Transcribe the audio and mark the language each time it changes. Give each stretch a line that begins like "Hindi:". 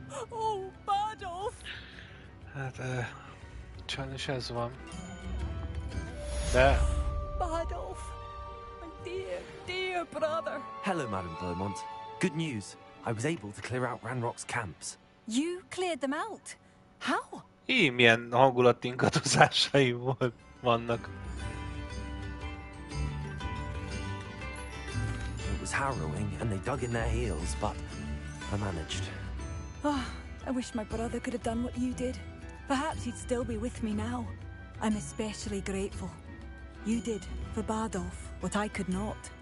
English: Oh, Adolf!
Hungarian: Hát, sajnos ez van. De...
English: Adolf, my dear brother. Hello, Madame Beaumont. Good news. I was able to clear out Ranrock's camps. You cleared them out? How?
Hungarian: Milyen hangulatingadozásai vannak.
English: It was harrowing, and they dug in their heels, but I managed. Oh, I wish my brother could have done what you did. Perhaps he'd still be with me now. I'm especially grateful. You did, for Bardolph, what I could not.